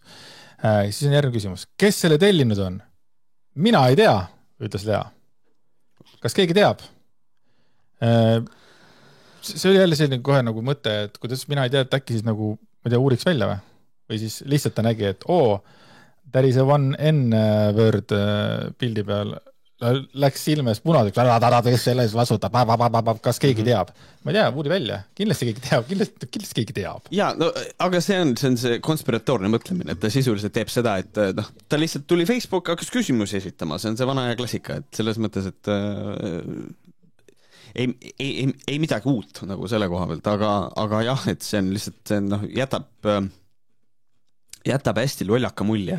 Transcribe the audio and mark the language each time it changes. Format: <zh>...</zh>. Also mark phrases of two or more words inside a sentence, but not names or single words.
<et>Siis on järgmine küsimus. Kes selle tellinud on? Mina ei tea, ütles Lea. Kas keegi teab? See oli jälle selline kohe nagu mõte, et kuidas mina ei tea, et äkki siis nagu, ma ei tea, uuriks välja või siis lihtsalt ta nägi, et</et> <en>there is a one N-word</en> <et>pildi peal, läks silmes punaseks, kes selles vastutab, kas keegi teab? Ma ei tea, uuri välja, kindlasti keegi teab, kindlasti keegi teab. Ja, no, aga see on see konspiratoorne mõtlemine, et ta sisuliselt teeb seda, et ta lihtsalt tuli Facebook, hakkas küsimusi esitama, see on see vana ja klassika, et selles mõttes, et ei midagi uut nagu selle koha pealt, aga jah, et see on lihtsalt, jätab hästi lollaka mulje.</et>